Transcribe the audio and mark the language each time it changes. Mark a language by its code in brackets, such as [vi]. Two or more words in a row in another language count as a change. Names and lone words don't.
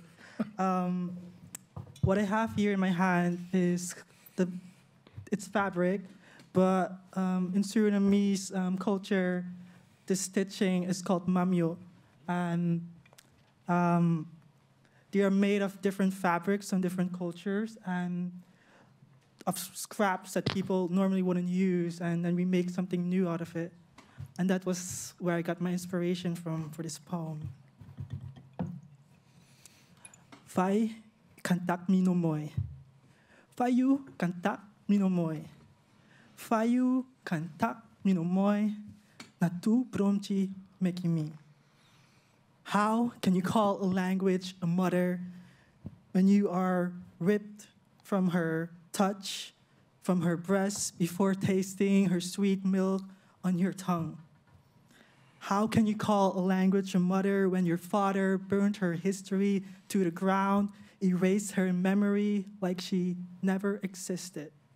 [en] What I have here in my hand is it's fabric, but in Surinamese culture, the stitching is called mamyo, and they are made of different fabrics from different cultures and of scraps that people normally wouldn't use, and then we make something new out of it. And that was where I got my inspiration from for this poem. Fai kantak minomoy. Fayu kantak minomoy. Fayu kantak minomoy. Natu bromchi mekimi. How can you call a language a mother when you are ripped from her touch, from her breast before tasting her sweet milk on your tongue? How can you call a language a mother when your father burned her history to the ground, erased her memory like she never existed?